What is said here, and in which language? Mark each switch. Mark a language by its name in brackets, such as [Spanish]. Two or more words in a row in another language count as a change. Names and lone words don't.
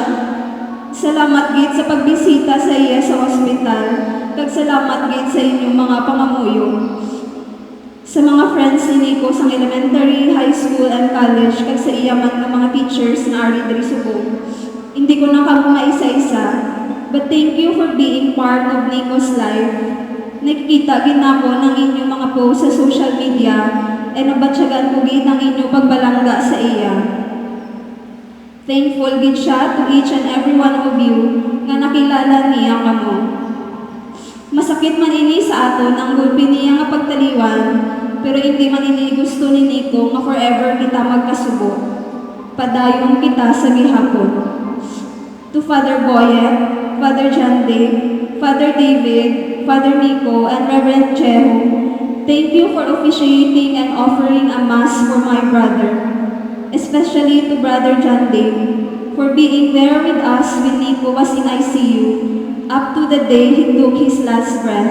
[Hiligaynon] Salamat gid sa pagbisita sa iya sa ospital. Kag salamat gid sa inyong mga pangamuyo. Sa mga friends ni Nico sa [English] elementary, high school, and college, [Hiligaynon] kag sa iya man ng mga teachers na ari diri Subo. Hindi ko na kamo maisa-isa, [English] but thank you for being part of Nico's life. [Hiligaynon] Nakikita gid nako ng inyong mga post sa [English] social media, [Hiligaynon] and nabatsyagan ko gid ng inyong pagbalangga sa iya. [English] Thankful [Hiligaynon] gid siya [English] to each and every one of you [Hiligaynon] nga nakilala niya kamo. Masakit man ini sa aton ang gulpi niya nga pagtaliwan, pero hindi man ini gusto ni Nico nga forever kita magkasubo. Padayon kita sa gihapon. [English] To Father Boyet, Father John Dave, Father David, Father Nico, and Reverend Cheho, thank you for officiating and offering a mass for my brother. Especially to Brother John Dave, for being there with us when Nico was in ICU, up to the day he took his last breath.